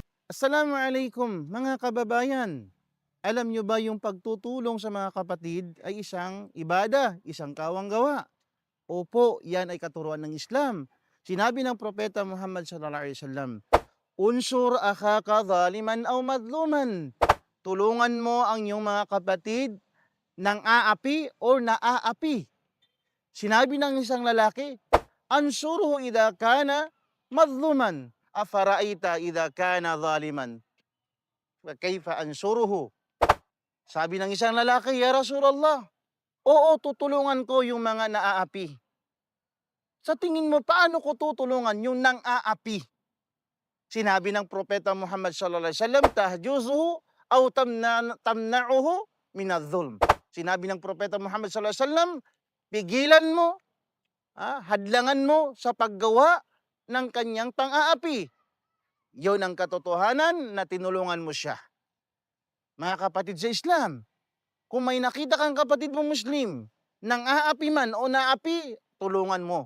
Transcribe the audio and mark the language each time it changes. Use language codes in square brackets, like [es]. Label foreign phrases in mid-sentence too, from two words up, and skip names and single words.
[tl] Assalamualaikum mga kababayan. Alam nyo ba yung pagtutulong sa mga kapatid ay isang ibada, isang kawang gawa? Opo, yan ay katuruan ng Islam. Sinabi ng Propeta Muhammad [ar] صلى الله عليه وسلم, "انصر أخاك ظالما أو مظلوما." [tl] Tulungan mo ang iyong mga kapatid ng aapi o naaapi. Sinabi ng isang lalaki, [ar] "أنصره إذا كان مظلوما أفرأيت إذا كان ظالما." كيف أنصره? [tl] Sabi ng isang lalaki, [ar] "يا رسول الله, [tl] oo, tutulungan ko yung mga naaapi." Sa tingin mo, paano ko tutulungan yung nang-aapi? Sinabi ng Propeta Muhammad [ar] صلى الله عليه وسلم, "تحجزه أو تمنعه من الظلم." [tl] Sinabi ng Propeta Muhammad [ar] صلى الله عليه وسلم, [tl] pigilan mo, hadlangan mo sa paggawa ng kanyang pang-aapi. Yon ang katotohanan na tinulungan mo siya. Mga kapatid sa Islam, kung may nakita kang kapatid mong Muslim, nang aapi man o naapi, tulungan mo.